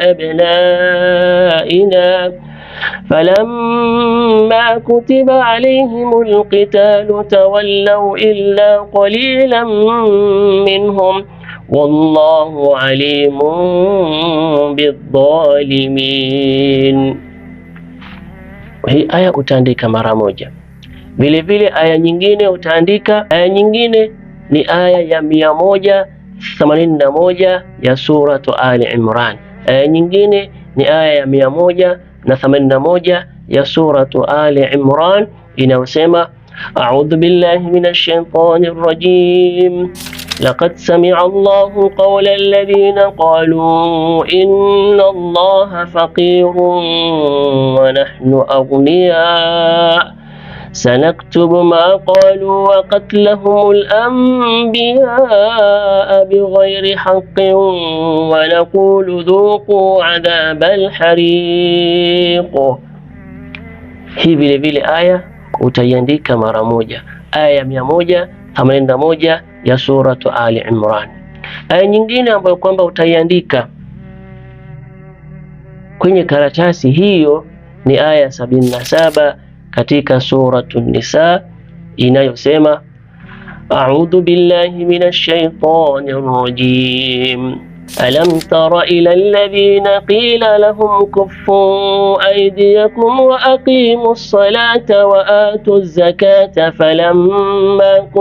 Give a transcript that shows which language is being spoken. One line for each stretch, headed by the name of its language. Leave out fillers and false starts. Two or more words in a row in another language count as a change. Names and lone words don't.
Arabic: وأبنائنا فلما كتب عليهم القتال تولوا إلا قليلا منهم والله عليم بالظالمين.
Swahili: Hii aya utaandika mara moja. Vile vile aya nyingine utaandika, aya nyingine ni aya ya 181 ya suratu Ali Imran. Aya nyingine ni aya ya 181 ya suratu Ali Imran inayosema,
Arabic: أعوذ بالله من الشيطان الرجيم, لقد سمع الله قول الذين قالوا إن الله فقير ونحن أغنياء سنكتب ما قالوا وقتلهم الأنبياء بغير حق ونقول ذوقوا عذاب الحريق.
Swahili: Hii vile vile aya utaiandika mara moja, aya 181 ya suratu Ali Imran. Aya nyingine ambayo kwamba utaiandika kwenye karatasi hiyo ni aya 77 katika suratu Nisa inayosema,
Arabic: أعوذ بالله من الشيطان الرجيم, ألم تر إلى الذين قيل لهم كفوا أيديكم وأقيموا الصلاة وآتوا الزكاة فلما